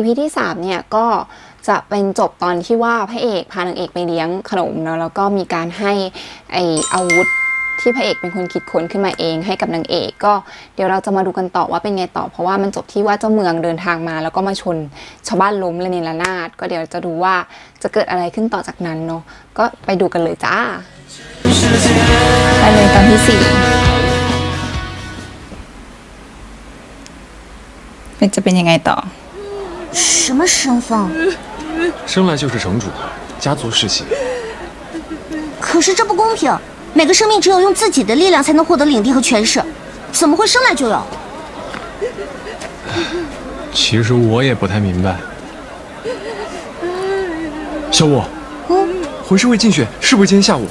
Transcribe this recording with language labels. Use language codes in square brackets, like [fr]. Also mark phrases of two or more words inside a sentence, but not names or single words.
[th] ที่3เนี่ยก็จะเป็นจบตอนที่ว่าพระเอกพานางเอกไปเลี้ยงขนมเนาะแล้วก็มีการให้อาวุธที่พระเอกเป็นคนคิดค้นขึ้นมาเองให้กับนางเอกก็เดี๋ยวเราจะมาดูกันต่อว่าเป็นไงต่อเพราะว่ามันจบที่ว่าเจ้าเมืองเดินทางมาแล้วก็มาชนชาวบ้านล้มระเนระนาดก็เดี๋ยวจะดูว่าจะเกิดอะไรขึ้นต่อจากนั้นเนาะก็ไปดูกันเลยจ้าไปเลยตอนที่4มันจะเป็นยังไงต่อ [zh] 什么身份生来就是城主家族世袭可是这不公平每个生命只有用自己的力量才能获得领地和权势怎么会生来就有其实我也不太明白小五魂师会竞选是不是今天下午